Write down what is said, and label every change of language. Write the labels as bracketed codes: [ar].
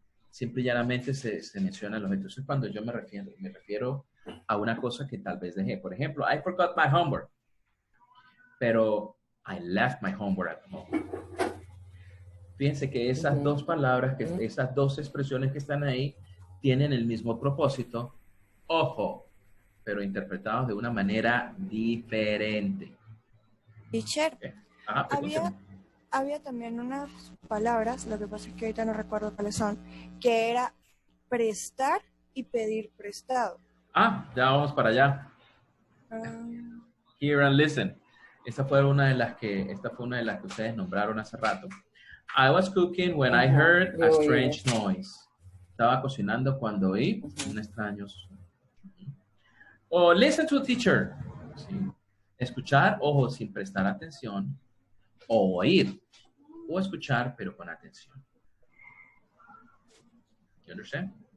[es] Simple y llanamente se menciona los objetos. Entonces, cuando yo me refiero a una cosa que tal vez dejé. Por ejemplo, [en] I forgot my homework. [es] Pero [en] I left my homework at home. [es] Fíjense que esas dos palabras, esas dos expresiones que están ahí, tienen el mismo propósito. Ojo, pero interpretados de una manera diferente. [en] Teacher, ¿Okay? [es] había también unas palabras, lo que pasa es que ahorita no recuerdo cuáles son, que era prestar y pedir prestado. Ya vamos para allá. Hear and listen. Esta fue una de las que ustedes nombraron hace rato. [en] I was cooking when I heard a strange noise. [es] Estaba cocinando cuando oí un extraño sonido. O [en] listen to a teacher. [es] ¿Sí? Escuchar, ojo, sin prestar atención. O oír. O escuchar, pero con atención. [en] You understand?